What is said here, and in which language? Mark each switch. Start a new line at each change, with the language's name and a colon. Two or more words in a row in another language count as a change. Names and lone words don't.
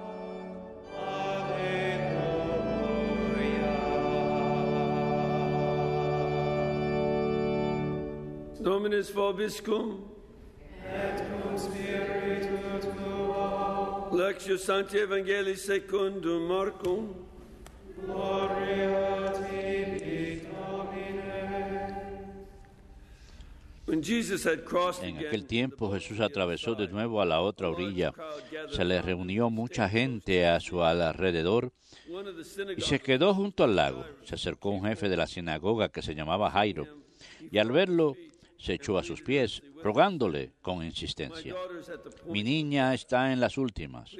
Latin: Dominus vobiscum. Et cum spiritu tuo. Lectio Sancti Evangelii secundum Marcum. Gloria tibi, Domine.
Spanish: En aquel tiempo Jesús atravesó de nuevo a la otra orilla. Se le reunió mucha gente a su alrededor y se quedó junto al lago. Se acercó un jefe de la sinagoga que se llamaba Jairo, y al verlo se echó a sus pies, rogándole con insistencia: mi niña está en las últimas.